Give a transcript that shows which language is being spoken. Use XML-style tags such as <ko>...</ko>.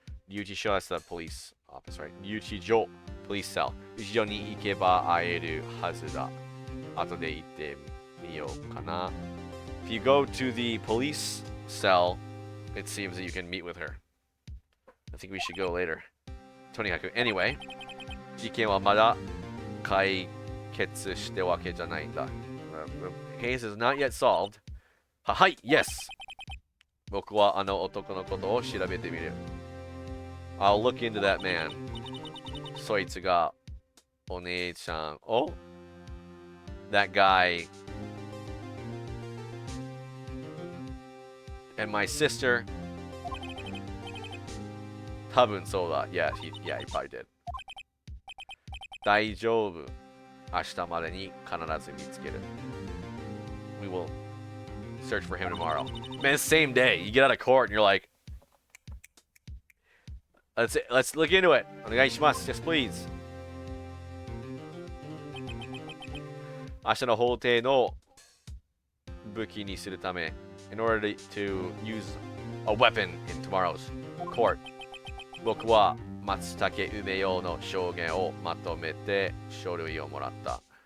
<en>Yuchi-sho, that's the police office, right? Yuchi-jo, police cell.</en> <ja>Yuchi-jo ni ikeba aeru hazu da. Ato de itte miyou kana.</ja> <en>If you go to the police cell, it seems that you can meet with her. I think we should go later.</en> <ja>Tonikaku.</ja> <en>Anyway,</en> <ja>事件はまだ解決してわけじゃないんだ.</ja> <en>The case is not yet solved.</en> <ja>はい、yes! 僕はあの男のことを調べてみる.</ja> <en>I'll look into that man.</en> <ja>そいつがお姉ちゃんを</ja> <en>That guy and my sister.</en> <ja>多分そうだ.</ja> <en>Yeah, he probably did.</en> <ja>大丈夫. 明日までに必ず見つける.</ja> <en>We will search for him tomorrow. Man, same day. You get out of court and you're like, let's look into it.</en> <ja>お願いします.</ja> <en>Yes, please.</en> <ja>明日の法廷の武器にするため</ja> <en>in order to use a weapon in tomorrow's court.</en> <ja>僕は松竹梅代の証言をまとめて書類をもらった.</ja>